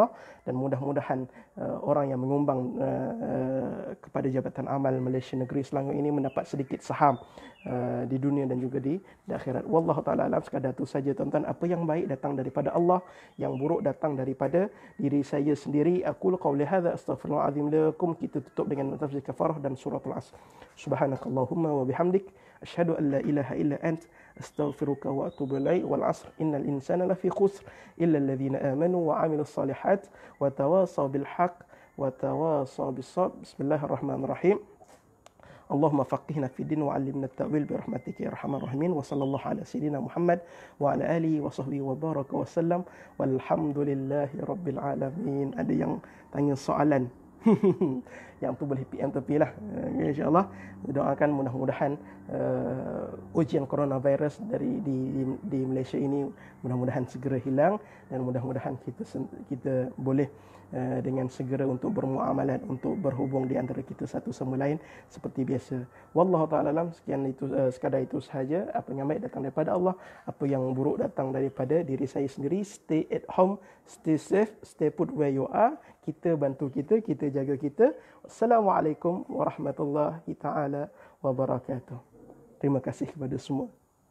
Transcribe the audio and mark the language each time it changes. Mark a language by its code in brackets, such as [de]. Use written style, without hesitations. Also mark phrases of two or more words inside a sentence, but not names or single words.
[ms] Dan mudah-mudahan orang yang menyumbang kepada Jabatan Amal Malaysia Negeri Selangor ini mendapat sedikit saham di dunia dan juga di akhirat. [ar] والله تعالى أعلم. [ms] Sekadar itu saja tuan-tuan. Apa yang baik datang daripada Allah, yang buruk datang daripada diri saya sendiri. [ar] أقول قولي هذا أستغفر الله العظيم لكم. [ms] Kita tutup dengan tafsir kafarah dan surah Al-Asr. [ar] سبحانك اللهم وبحمدك أشهد أن لا إله إلا أنت أستغفرك وأتوب إليك. والعصر إن الإنسان لفي خسر إلا الذين آمنوا وعملوا الصالحات وتواصوا بالحق وتواصوا بالصبر. بسم الله الرحمن الرحيم اللهم فقهنا في الدين وعلمنا التأويل برحمتك يا أرحم الراحمين. وصلى الله على سيدنا محمد وعلى آله وصحبه وبارك وسلم. والحمد لله رب العالمين. [ms] Ada yang tanya soalan yang tu boleh PM tepi lah. InsyaAllah doakan mudah-mudahan ujian coronavirus di Malaysia ini mudah-mudahan segera hilang, dan mudah-mudahan kita boleh dengan segera untuk bermuamalat, untuk berhubung di antara kita satu sama lain seperti biasa. [ar] والله تعالى أعلم. [ms] Sekian itu, sekadar itu sahaja. Apa yang baik datang daripada Allah, apa yang buruk datang daripada diri saya sendiri. [en] Stay at home, stay safe, stay put where you are. [ms] Kita bantu kita jaga kita. [ar] السلام عليكم ورحمة الله تعالى وبركاته. [ms] Terima kasih kepada semua.